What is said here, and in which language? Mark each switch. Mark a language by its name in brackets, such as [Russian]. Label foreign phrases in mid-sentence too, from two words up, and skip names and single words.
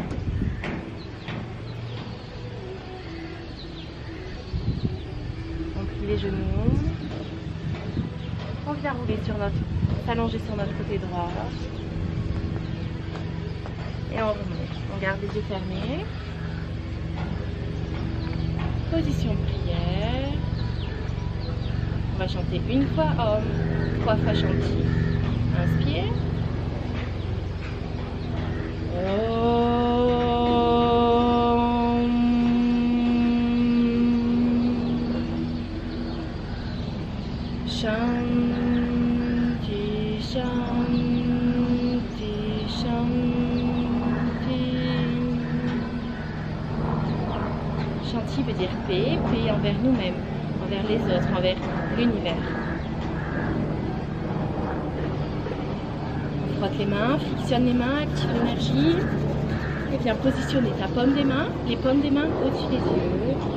[French] On plie les genoux, on vient rouler s'allonger sur notre côté droit et on remonte. On garde les yeux fermés. Position de prière. On va chanter une fois Om, 3 fois Shanti. Inspire. Om. [Sanskrit] Shanti, Shanti, Shanti. [French] Shanti veut dire paix, paix envers nous-mêmes, envers les autres, envers l'univers. On frotte les mains, fictionne les mains, active l'énergie. Et viens positionner ta paume des mains, les paumes des mains au-dessus des yeux.